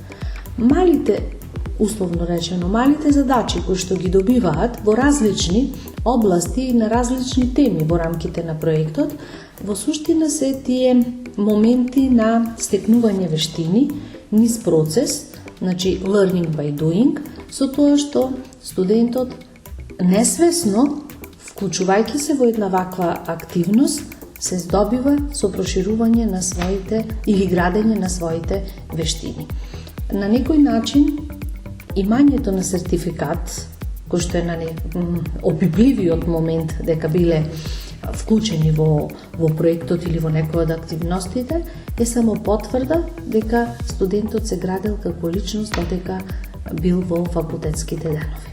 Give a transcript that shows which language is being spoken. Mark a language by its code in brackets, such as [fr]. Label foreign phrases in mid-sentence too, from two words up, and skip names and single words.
[mk] Малите, условно речено, малите задачи кои што ги добиваат во различни области и на различни теми во рамките на проектот, во суштина се тие моменти на стекнување вештини, низ процес, значи [en] learning by doing, [mk] со тоа што студентот несвесно, вклучувајќи се во една ваква активност, се здобива со проширување на своите или градење на своите вештини. На некој начин, имањето на сертификат, кој што е опипливиот момент дека биле вклучени во проектот или во некоја од активностите, е само потврда дека студентот се градел како личност додека бил во факултетските денови.